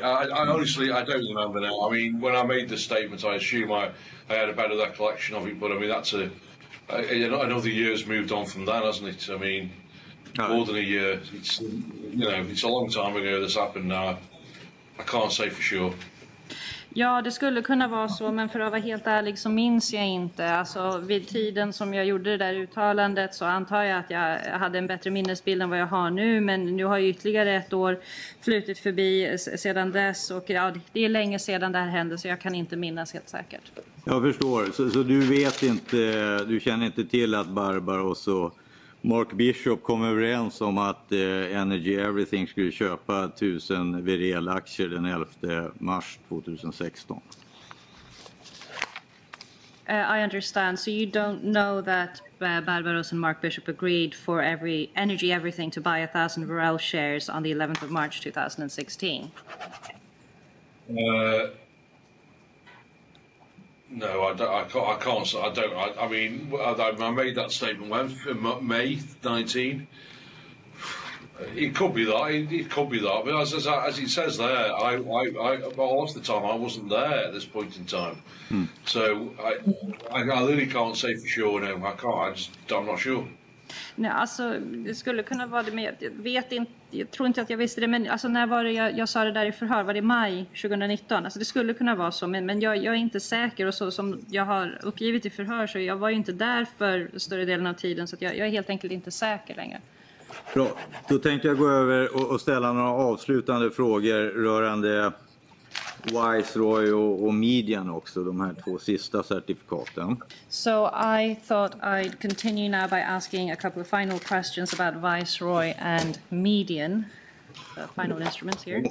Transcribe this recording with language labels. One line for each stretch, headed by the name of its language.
English: I honestly, I don't remember now. I mean, when I made the statement, I assume I had a better recollection of it. But I mean, that's another year's moved on from that, hasn't it? I mean, more than a year. It's it's a long time ago this happened. Now, I can't say for sure.
Swedish: Ja, det skulle kunna vara så, men för att vara helt ärlig så minns jag inte. Alltså, vid tiden som jag gjorde det där uttalandet så antar jag att jag hade en bättre minnesbild än vad jag har nu. Men nu har ju ytterligare ett år flutit förbi sedan dess. Och ja, det är länge sedan det här hände, så jag kan inte minnas helt säkert. Jag förstår. Så du vet inte, du känner inte till att Barbaros och Mark Bishop kom överens om att Energy Everything skulle köpa 1000 Werel-aktier den 11 mars 2016.
English: I understand. So you don't know that Barbaros and Mark Bishop agreed for Energy Everything to buy 1000 Werel shares on the 11th of March 2016? No, I can't. I mean, I made that statement when May 19. It could be that. It could be that. But as it says there, I lost the time. I wasn't there at this point in time. So I really can't say for sure. No, I can't. I'm not sure.
Swedish: Nej, alltså det skulle kunna vara det, men jag vet inte, jag tror inte att jag visste det, men alltså när var det jag sa det där i förhör, var det maj 2019? Alltså det skulle kunna vara så, men jag är inte säker, och så som jag har uppgivit i förhör så jag var ju inte där för större delen av tiden, så att jag är helt enkelt inte säker längre. Bra, då tänkte jag gå över och ställa några avslutande frågor rörande Viceroy och Median också, de här 2 sista certifikaten.
English: So I thought I'd continue now by asking a couple of final questions about Viceroy and Median, the final instruments here.